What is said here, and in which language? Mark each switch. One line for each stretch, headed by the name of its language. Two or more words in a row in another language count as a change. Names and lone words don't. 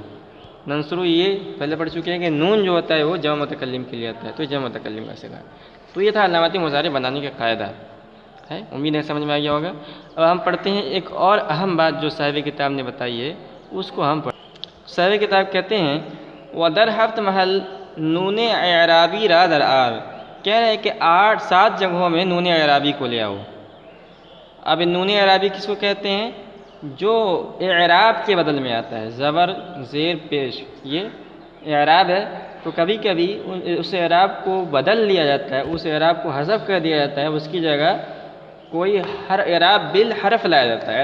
Urdu: ننصرو یہ پہلے پڑھ چکے ہیں کہ نون جو ہوتا ہے وہ جمع متکلم کے لیے آتا ہے. تو یہ جمع متکلم کا صیغہ ہے. تو یہ تھا علامت مضارع بنانے کا قاعدہ ہے. امید ہے سمجھ میں آ گیا ہوگا. اب ہم پڑھتے ہیں ایک اور اہم بات جو صاحب کتاب نے بتائی ہے، اس کو ہم پڑھیں. صاحب کتاب کہتے ہیں
Persian: وَدَرْ ہفت محل نون اعرابی را در آر.
Urdu: کہہ رہے ہیں کہ 7 جگہوں میں نون اعرابی کو لے آؤ. اب نون اعرابی کس کو کہتے ہیں؟ جو اعراب کے بدل میں آتا ہے، زبر زیر پیش، یہ اعراب ہے. تو کبھی کبھی اس اعراب کو بدل لیا جاتا ہے، اس اعراب کو حذف کر دیا جاتا ہے، اس کی جگہ کوئی
Arabic: اعراب بالحرف
Urdu: لایا جاتا ہے.